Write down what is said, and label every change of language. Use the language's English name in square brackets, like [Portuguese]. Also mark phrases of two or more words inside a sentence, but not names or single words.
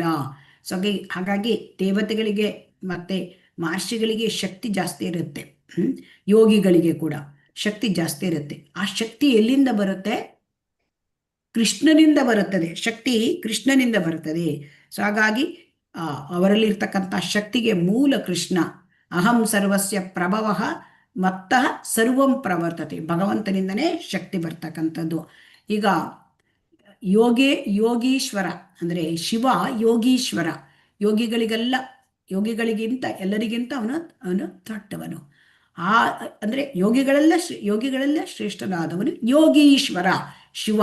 [Kannada] ಸೊ ಹಾಗಾಗಿ ದೇವತೆಗಳಿಗೆ ಮತ್ತೆ ಮಹರ್ಷಿಗಳಿಗೆ ಶಕ್ತಿ ಜಾಸ್ತಿ ಇರುತ್ತೆ, ಯೋಗಿಗಳಿಗೆ ಕೂಡ ಶಕ್ತಿ ಜಾಸ್ತಿ ಇರುತ್ತೆ. ಆ ಶಕ್ತಿ ಎಲ್ಲಿಂದ ಬರುತ್ತೆ? ಕೃಷ್ಣನಿಂದ ಬರುತ್ತದೆ. ಶಕ್ತಿ ಕೃಷ್ಣನಿಂದ ಬರುತ್ತದೆ. ಸೊ ಹಾಗಾಗಿ ಅವರಲ್ಲಿರ್ತಕ್ಕಂಥ ಶಕ್ತಿಗೆ ಮೂಲ ಕೃಷ್ಣ. [Sanskrit] ಅಹಂ ಸರ್ವಸ್ಯ ಪ್ರಭವಃ ಮತ್ತಃ ಸರ್ವಂ ಪ್ರವರ್ತತೆ. [Kannada] ಭಗವಂತನಿಂದನೇ ಶಕ್ತಿ ಬರ್ತಕ್ಕಂಥದ್ದು. ಈಗ ಯೋಗೀಶ್ವರ ಅಂದರೆ ಶಿವ ಯೋಗೀಶ್ವರ. ಯೋಗಿಗಳಿಗಿಂತ ಎಲ್ಲರಿಗಿಂತ ಅವನು ದೊಡ್ಡವನು. ಅಂದರೆ ಯೋಗಿಗಳೆಲ್ಲ ಶ್ರೇಷ್ಠನಾದವನು ಯೋಗೀಶ್ವರ ಶಿವ.